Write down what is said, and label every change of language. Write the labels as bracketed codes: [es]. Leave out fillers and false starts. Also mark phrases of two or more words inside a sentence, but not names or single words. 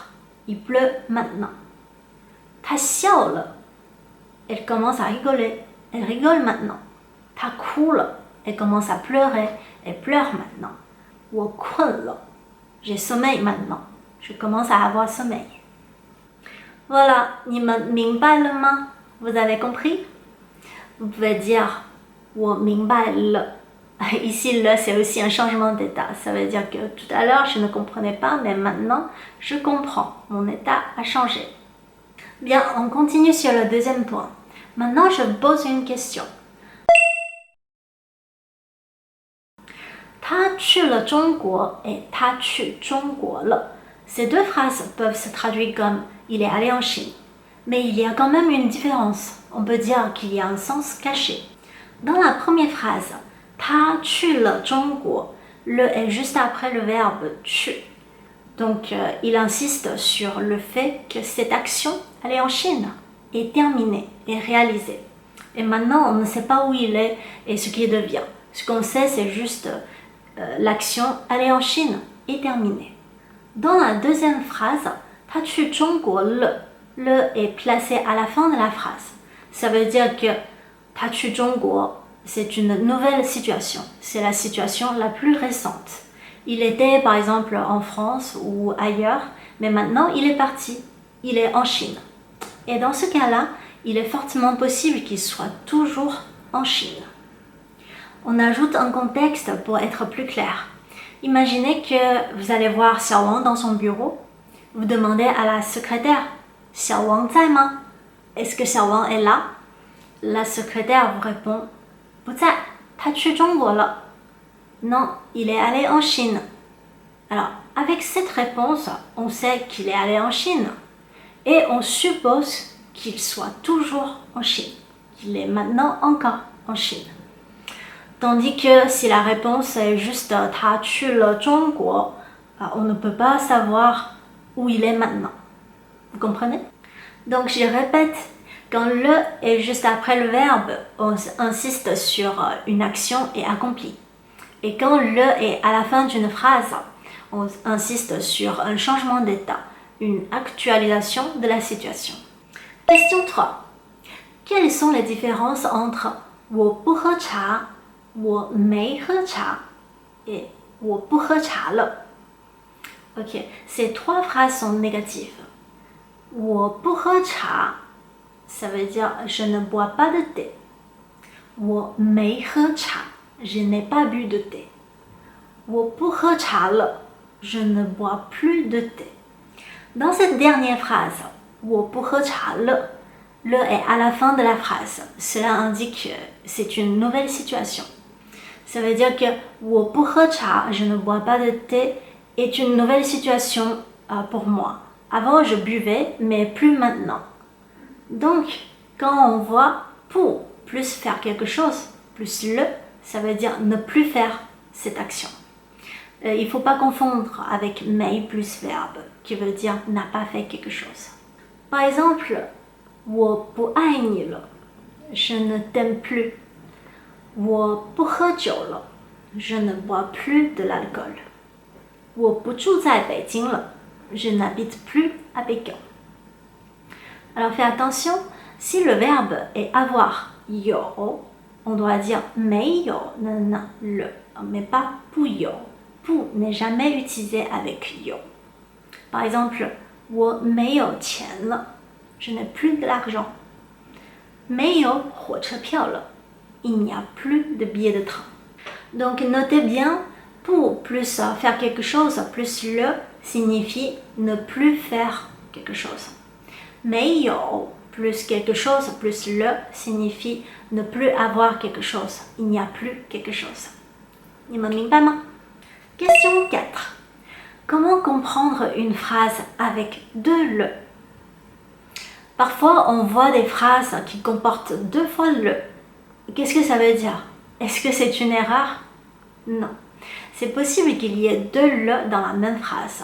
[fr] Il pleut maintenant. [zh] 她笑了, [fr] elle commence à rigoler. Elle rigole maintenant. [zh] 她哭了, [fr] elle commence à pleurer. Elle pleure maintenant. [zh] 我困了, [fr] j'ai sommeil maintenant. Je commence à avoir sommeil. Voilà, [zh] 你们明白了吗? [fr] Vous avez compris? Vous pouvez dire [zh] 我明白了. [fr] Ici, le, c'est aussi un changement d'état. Ça veut dire que tout à l'heure, je ne comprenais pas, mais maintenant, je comprends. Mon état a changé. Bien, on continue sur le deuxième point. Maintenant, je pose une question. [zh] 他去了中国 et 他去中国了. [fr] Ces deux phrases peuvent se traduire comme il est allé en Chine. Mais il y a quand même une différence. On peut dire qu'il y a un sens caché. Dans la première phrase, [zh] 他去了中国, [fr] le est juste après le verbe 去. Donc, il insiste sur le fait que cette action, aller en Chine, est terminée, est réalisée. Et maintenant, on ne sait pas où il est et ce qu'il devient. Ce qu'on sait, c'est juste l'action aller en Chine est terminée. Dans la deuxième phrase, [zh] 他去中国了, [fr] le est placé à la fin de la phrase. Ça veut dire que [zh] 他去中国, [fr] c'est une nouvelle situation. C'est la situation la plus récente. Il était par exemple en France ou ailleurs, mais maintenant il est parti. Il est en Chine. Et dans ce cas-là, il est fortement possible qu'il soit toujours en Chine. On ajoute un contexte pour être plus clair. Imaginez que vous allez voir Xiao Wang dans son bureau. Vous demandez à la secrétaire « Xiao Wang [zh] 在吗? [fr] Est-ce que Xiao Wang est là? La secrétaire vous répond « [zh] 不在, 他去中国了. [fr] » Non, il est allé en Chine. Alors, avec cette réponse, on sait qu'il est allé en Chine. Et on suppose qu'il soit toujours en Chine. Qu'il est maintenant encore en Chine. Tandis que si la réponse est juste « [zh] 他去了中国 », [fr] on ne peut pas savoir où il est maintenant. Vous comprenez? Donc je répète, quand le est juste après le verbe, on insiste sur une action est accomplie. Et quand le est à la fin d'une phrase, on insiste sur un changement d'état, une actualisation de la situation. Question 3. Quelles sont les différences entre [zh] 我不喝茶 我没喝茶 [fr] et [zh] 我不喝茶了? [fr] Ok, ces trois phrases sont négatives. [zh] 我不喝茶 [fr] ça veut dire je ne bois pas de thé. [zh] 我没喝茶 [fr] je n'ai pas bu de thé. [zh] 我不喝茶了 [fr] je ne bois plus de thé. Dans cette dernière phrase, [zh] 我不喝茶了 [fr] le est à la fin de la phrase. Cela indique que c'est une nouvelle situation. Ça veut dire que [zh] 我不喝茶 [fr] je ne bois pas de thé est une nouvelle situation pour moi. Avant, je buvais, mais plus maintenant. Donc, quand on voit pour plus faire quelque chose, plus le, ça veut dire ne plus faire cette action. Il ne faut pas confondre avec mais plus verbe, qui veut dire n'a pas fait quelque chose. Par exemple, [zh] 我不爱你了 [fr] je ne t'aime plus. [zh] 我不喝酒了 [fr] je ne bois plus de l'alcool. [zh] 我不住在北京了 [fr] je n'habite plus à Pékin. Alors fais attention, si le verbe est avoir 有, on doit dire 没有 le, mais pas 不有. 不 n'est jamais utilisé avec 有. Par exemple, [zh] 我没有钱了 [fr] je n'ai plus de l'argent. [zh] 没有火车票了 [fr] il n'y a plus de billets de train. Donc notez bien, pour plus faire quelque chose, plus le signifie ne plus faire quelque chose. 没有 plus quelque chose plus le signifie ne plus avoir quelque chose. Il n'y a plus quelque chose. [zh] 你们明白吗？ Question 4. [fr] Comment comprendre une phrase avec deux le? Parfois, on voit des phrases qui comportent deux fois le. Qu'est-ce que ça veut dire? Est-ce que c'est une erreur? Non. C'est possible qu'il y ait deux le dans la même phrase.